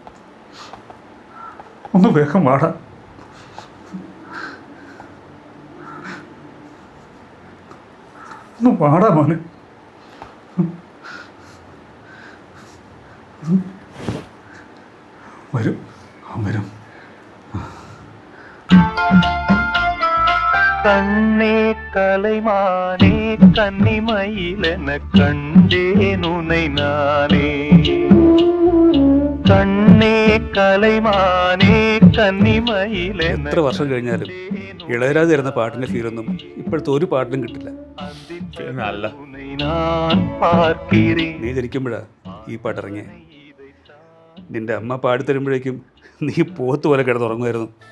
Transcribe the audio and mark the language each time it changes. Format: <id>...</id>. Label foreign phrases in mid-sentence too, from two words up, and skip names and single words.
<ml>ഒന്ന് വേഗം വാടാ. ഒന്ന് വാടാ മോനെ. വരും, അവൻ വരും.</ml> <ta>கண்ணே கலைமானே கன்னிமயிலென கண்டேன் உனை நானே கண்ணே கலைமானே கன்னிமயிலென்ன</ta> <ml>എത്ര വർഷം കഴിഞ്ഞാലും ഇളയരാജ തരുന്ന പാട്ടിന്റെ ഫീലൊന്നും ഇപ്പോഴത്തെ ഒരു പാട്ടിനും കിട്ടില്ല. അല്ല, ഞാൻ പാർக்கிறேன். നീ ജനിക്കുമ്പോഴാ ഈ പാട്ടിറങ്ങിയ. നിന്റെ അമ്മ പാടിത്തരുമ്പോഴേക്കും നീ പോത്ത് പോലെ കിടന്നുറങ്ങുമായിരുന്നു.</ml>